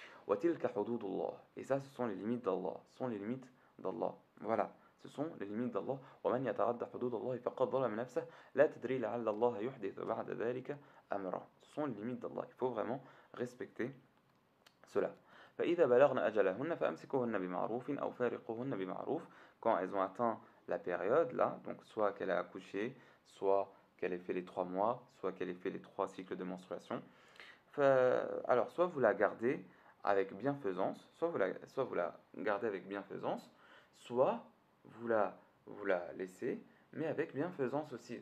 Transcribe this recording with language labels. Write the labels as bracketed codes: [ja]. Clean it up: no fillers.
[ar] وَتِلْكَ حُدُودُ اللَّهِ, [fr] et ça, ce sont les limites d'Allah, ce sont les limites d'Allah. Voilà, ce sont les limites d'Allah. [ar] وَمَنْ يَتَعَدَّ حُدُودَ اللَّهِ فَقَدْ ظَلَمَ نَفْسَهُ لَا تَدْرِي لَعَلَّ اللَّهَ يُحْدِثُ بَعْدَ ذَلِكَ أَمْرًا. [fr] Ce sont les limites d'Allah. Il faut vraiment respecter cela. [ar] فإذا بلغن أجلهن فأمسكوهن بمعروف أو فارقوهن بمعروف. [fr] Quand elles ont atteint la période là, donc soit qu'elle a accouché, soit qu'elle ait fait les 3 mois, soit qu'elle ait fait les 3 cycles de menstruation, alors soit vous la gardez avec bienfaisance, soit vous la gardez avec bienfaisance, soit vous la laissez, mais avec bienfaisance aussi.